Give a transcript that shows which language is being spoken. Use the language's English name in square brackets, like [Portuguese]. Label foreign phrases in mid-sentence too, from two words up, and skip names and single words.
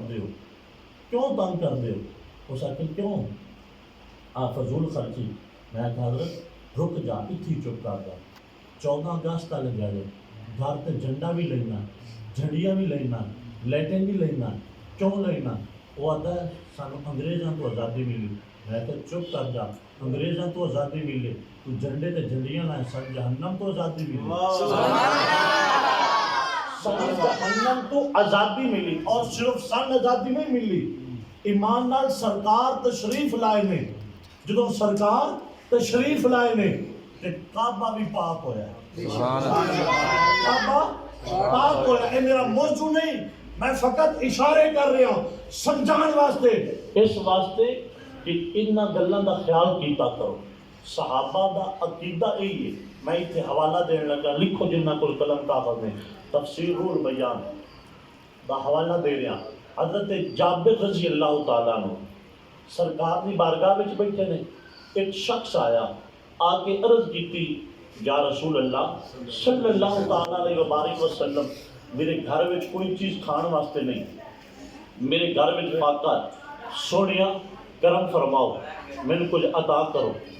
[Punjabi] دے ہو کیوں تنگ کر دے ہو اس آخر کیوں فضول خرچی میں کہا حضرت رک جا اتھی چپ کر جا 14 اگست تک جائے گھر تے جھنڈا بھی لینا جھنڈیاں بھی لینا لیٹن بھی لینا کیوں لینا وہ آتا ہے سانو انگریزاں تو آزادی ملی میں کہ چپ کر جا انگریزاں تو آزادی ملی تو جھنڈے تے جھنڈیاں لائیں سن جہنم تو آزادی ملی سن جہنم تو آزادی ملی اور صرف سن آزادی نہیں ملی ایمان نال سرکار تشریف لائے نے جدوں سرکار تشریف لائے نے کہ کعبہ بھی پاک ہویا ہے کعبہ پاک ہویا ہے [Urdu] میرا موضوع نہیں میں فقط اشارے کر رہا ہوں [Punjabi] سمجھان واسطے اس واسطے کہ انہاں گلاں دا خیال کیتا کرو صحابہ دا عقیدہ یہی ہے میں اتنے حوالہ دین لگا لکھو جنہ کل قلم کاغذ میں تفسیر البیان دا حوالہ دے رہا حضرت جابر [Arabic] رضی اللہ تعالیٰ عنہ [Punjabi] سرکار دی بارگاہ وچ بیٹھے نے ایک شخص آیا آ کے عرض کیتی [Arabic] یا رسول اللہ صلی اللہ تعالیٰ علیہ وبارک وسلم [Punjabi] میرے گھر وچ کوئی چیز کھان واسطے نہیں میرے گھر وچ فاقہ سونیا کرم فرماؤ میں نے کچھ عطا کرو